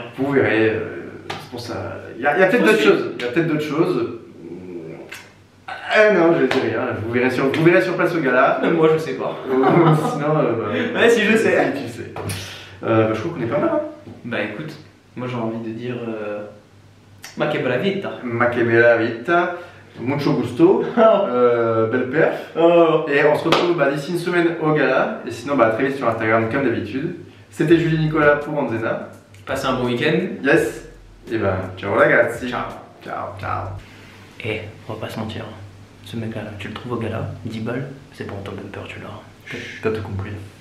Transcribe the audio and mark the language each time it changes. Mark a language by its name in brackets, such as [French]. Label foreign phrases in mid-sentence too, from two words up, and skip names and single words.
[French] Vous verrez. C'est pour ça. Il y a peut-être d'autres choses. Non, je ne dis rien, vous verrez sur place au gala. Même moi je sais pas. Sinon, ouais, si je sais. Tu sais. Je trouve qu'on est pas mal. Écoute, moi j'ai envie de dire [Italian] ma che bella vita. Ma che bella vita, [Spanish] mucho gusto, [French] belle perf. Et on se retrouve d'ici une semaine au gala. Et sinon, très vite sur Instagram comme d'habitude. C'était Julie Nicolas pour Anzena. Passez un bon week-end. [Italian] Yes. Et ciao ragazzi. [French] Ciao. Et on va pas se mentir. Ce mec là, tu le trouves au gala, 10 balles, c'est pour ton bumper, tu l'auras. T'as tout compris.